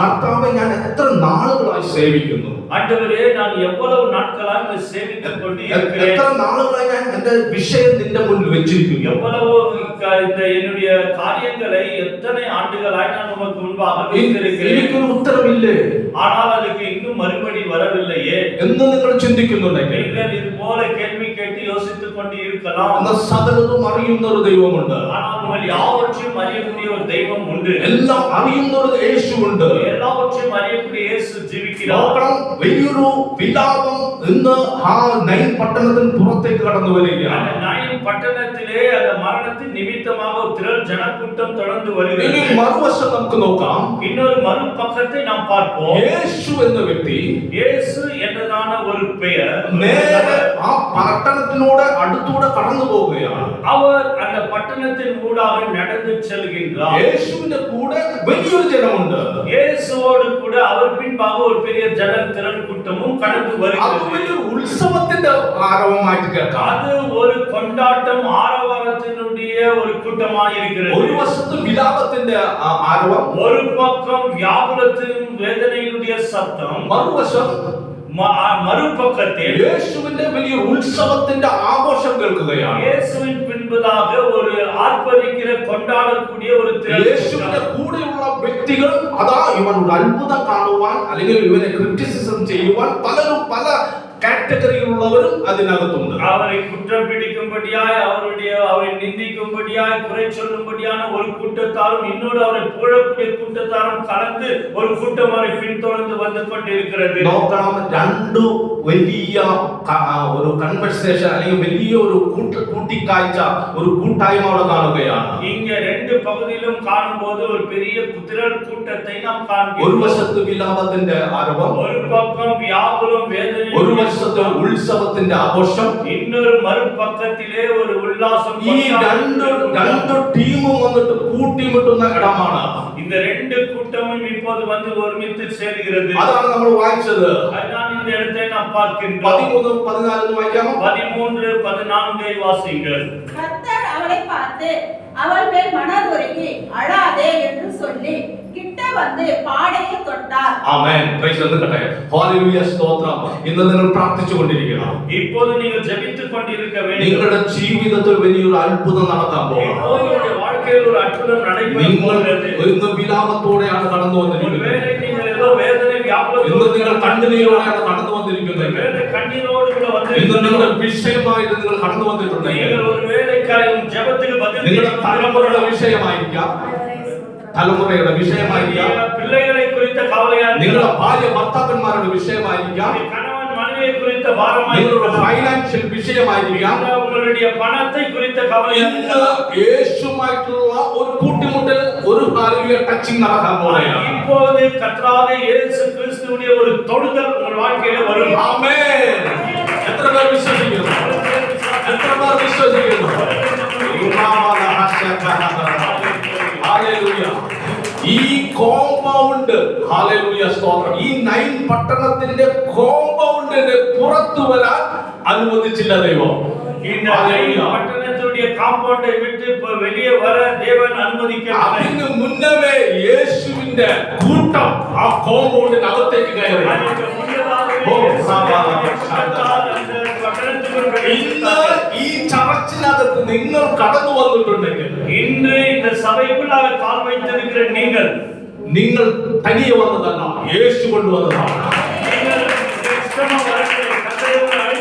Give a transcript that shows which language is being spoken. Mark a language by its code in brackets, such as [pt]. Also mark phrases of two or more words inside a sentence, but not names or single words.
[ml] കർത്താവേ, ഞാൻ എത്ര നാളുകളായി സേവിക്കുന്നു? [ta] ஆண்டவரே, நான் எவ்வளவு நாட்களாக சேவித்துக் கொண்டு இருக்கிறேன். [ml] എത്ര നാളുകളായി ഞാൻ എന്റെ വിഷയം നിന്റെ മുന്നിൽ വെച്ചിരിക്കുന്നു? [ta] எவ்வளவு இந்த என்னுடைய காரியங்களை எத்தனை ஆண்டுகளாய் நான் உமக்கு முன்பாக வைத்திருக்கிறேன். [ml] എനിക്കൊരു ഉത്തരമില്ലേ? [ta] ஆனால் அதுக்கு இன்னும் மறுபடி வரவில்லையே [ml] എന്ന് നിങ്ങൾ ചിന്തിക്കുന്നുണ്ടെങ്കിൽ [ta] நீங்கள் இது போல கேள்வி கேட்டு யோசித்துக் கொண்டு இருக்கலாம். [ml] എന്നാൽ സകലതും അറിയുന്ന ഒരു ദൈവമുണ്ട്. [ta] ஆனால் உங்கள் யாவற்றையும் அறியக்கூடிய ஒரு தெய்வம் உண்டு. [ml] എല്ലാം അറിയുന്ന ഒരു യേശുവുണ്ട്. [ta] எல்லாவற்றையும் அறியக்கூடிய இயேசு ஜீவிக்கிறார். [ml] നോക്കണം, വലിയൊരു വിലാപം ഇന്ന് ആ നൈൻ പട്ടണത്തിന് പുറത്തേക്ക് കടന്നു വരികയാണ്. [ta] அந்த நைன் பட்டணத்திலே அந்த மரணத்தின் நிமித்தமாக ஒரு திரள் ஜனக்கூட்டம் தொடர்ந்து வருகிறது. [ml] ഇനി മറുവശം നമുക്ക് നോക്കാം. [ta] இன்னொரு மறுபக்கத்தை நாம் பார்ப்போம். [ml] യേശു എന്ന വ്യക്തി [ta] இயேசு என்றதான ஒரு பெயர் [ml] നേരെ ആ പട്ടണത്തിനോട് അടുത്തൂടെ കടന്നു പോവുകയാണ്. [ta] அவர் அந்த പട്ടണத்தின் ஊடாக நடந்து செல்கின்றார். [ml] യേശുവിന്റെ കൂടെ വലിയൊരു ജനമുണ്ട്. [ta] இயேசுவோடு கூட அவர் பின்பாக ஒரு பெரிய திரள் கூட்டமும் கடந்து [ml] അത് [ta] வருகிறது. [ml] വലിയൊരു ഉത്സവത്തിന്റെ ആരവമായിട്ട് കേൾക്കാം. [ta] அது ஒரு கொண்டாட்டம் ஆரவாரத்தினுடைய ஒரு கூட்டமாக இருக்கிறது. [ml] ഒരു വശത്ത് വിലാപത്തിന്റെ ആരവം, [ta] ஒரு பக்கம் வியாகுலத்தின் வேதனையினுடைய சத்தம், [ml] മറുവശം [ta] மறுபக்கத்தில் [ml] യേശുവിന്റെ വലിയ ഉത്സവത്തിന്റെ ആഘോഷം കേൾക്കുകയാണ്. [ta] இயேசுவின் பின்பதாக ஒரு ஆர்ப்பரிக்கிற கொண்டாடக்கூடிய ஒரு [ml] യേശുവിന്റെ കൂടെയുള്ള വ്യക്തികൾ അതാ ഇവനൊരു അത്ഭുതം കാണുവാൻ അല്ലെങ്കിൽ ഇവനെ ക്രിറ്റിസിസം ചെയ്യുവാൻ പലരും പല കാറ്റഗറിയിലുള്ളവരും അതിനകത്തുണ്ട്. [ta] அவரை குற்றம் பிடிக்கும்படியாய் அவரை நிந்திக்கும்படியாய் குறை சொல்லும்படியான ஒரு கூட்டத்தாரும் இன்னொரு அவரை புகழக்கூடிய கூட்டத்தாரும் கலந்து ஒரு கூட்டம் அவரை பின்தொடர்ந்து வந்து கொண்டிருக்கிறது. [ml] നോക്കണം, രണ്ടു വലിയ ഒരു കൺവെർസേഷൻ അല്ലെങ്കിൽ വലിയ ഒരു കൂട്ടിക്കാഴ്ച, ഒരു കൂട്ടായ്മ അവിടെ കാണുകയാണ്. [ta] இங்க ரெண்டு பகுதியிலும் காணும்போது ஒரு பெரிய திரள் கூட்டத்தை நாம் காண்கிறோம். [ml] ഒരു വശത്ത് വിലാപത്തിന്റെ ആരവം, [ta] ஒரு பக்கம் வியாகுலம் வேதனை, [ml] ഒരു വശത്ത് ഉത്സവത്തിന്റെ ആഘോഷം, [ta] இன்னொரு மறுபக்கத்திலே ஒரு உல்லாசம். [ml] ഈ രണ്ട് ടീമും വന്നിട്ട് കൂട്ടിമുട്ടുന്ന ഇടമാണ്. [ta] இந்த ரெண்டு கூட்டமும் இப்போது வந்து ஒருமித்து சேர்கிறது. [ml] അതാണ് നമ്മൾ വായിച്ചത്. [ta] அதுதான் இந்த இடத்தை நாம் பார்க்கின்றோம். [ml] 13 14 വായിക്കാമോ? [ta] 13 14 வாசிங்கள். கர்த்தர் அவளை பார்த்து அவள் மேல் மனதுருகி அழாதே என்று சொல்லி கிட்ட வந்து பாடையை தொட்டார். [ml] ആമേൻ. പ്രൈസ് ചെയ്യട്ടെ. ഹല്ലേലൂയ, സ്തോത്രം. ഇന്ന് നിങ്ങൾ പ്രാർത്ഥിച്ചുകൊണ്ടിരിക്കണം. [ta] இப்போது நீங்கள் ஜெபித்துக் கொண்டிருக்க வேண்டும். [ml] നിങ്ങളുടെ ജീവിതത്തിൽ വലിയൊരു അത്ഭുതം നടക്കാൻ പോകുന്നു. [ta] உங்களுடைய வாழ்க்கையில் ஒரு அற்புதம் நடைபெற போகிறது. [ml] ഇന്ന് വിലാപത്തോടെയാണ് കടന്നു വന്നിരിക്കുന്നത്. [ta] ஒருவேளை நீங்கள் ஏதோ வேதனை வியாகுலத்தோடு, [ml] ഇന്ന് നിങ്ങൾ കണ്ണുനീരോടെയാണ് കടന്നു വന്നിരിക്കുന്നത്. [ta] ஒருவேளை കണ്ണീരോடு கூட [ml] ഇന്ന് [ta] வந்திருக்கிறீர்கள். [ml] നിങ്ങളുടെ വിഷയമായിട്ട് നിങ്ങൾ കടന്നു വന്നിട്ടുണ്ടെങ്കിൽ [ta] நீங்கள் ஒருவேளை ஜெபத்துக்கு பதில் [ml] നിങ്ങളുടെ തലമുറയുടെ വിഷയമായിരിക്കാം, തലമുറയുടെ വിഷയമായിരിക്കാം, [ta] பிள்ளைகளை குறித்த கவலையா, [ml] നിങ്ങളുടെ ഭാര്യ ഭർത്താക്കന്മാരുടെ വിഷയമായിരിക്കാം, [ta] கணவன் மனைவியை குறித்த பாரமாய், [ml] നിങ്ങളുടെ ഫൈനാൻഷ്യൽ വിഷയമായിരിക്കാം, [ta] உங்களுடைய பணத்தை குறித்த கவலையா. [ml] ഇന്ന് യേശുമായിട്ടുള്ള ഒരു കൂട്ടിമുട്ടൽ, ഒരു ഹല്ലേലൂയ ടച്ചിങ് നടക്കാൻ പോവുകയാണ്. [ta] இப்போது கர்த்தராகிய இயேசு கிறிஸ்துவினுடைய ஒரு தொடுதல் உங்கள் வாழ்க்கையில வரும். [ml] ആമേൻ. എത്ര പേർ വിശ്വസിക്കുന്നു? എത്ര പേർ വിശ്വസിക്കുന്നു? ഹല്ലേലൂയ. ഈ കോമ്പൗണ്ട്, ഹല്ലേലൂയ, സ്തോത്രം, ഈ നൈൻ പട്ടണത്തിന്റെ കോമ്പൗണ്ടിന്റെ പുറത്തു വരാൻ അനുവദിച്ചില്ല ദൈവം. [ta] இந்த பட்டணத்துடைய காம்பவுண்டை விட்டு இப்ப வெளியே வர தேவன் அனுமதிக்கவில்லை. [ml] അതിന് മുന്നമേ യേശുവിന്റെ കൂട്ടം ആ കോമ്പൗണ്ടിനകത്തേക്ക് കയറി. ഇന്ന് ഈ ചർച്ചിനകത്ത് നിങ്ങൾ കടന്നു വന്നിട്ടുണ്ടെങ്കിൽ, [ta] இன்று இந்த சபைக்குள்ளாக கால் வைத்திருக்கிற நீங்கள் [ml] തനിയെ വന്നതല്ല, യേശു കൊണ്ടുവന്നതാണ്. [ta] நீங்கள் இஷ்டமா வரவில்லை, கர்த்தர்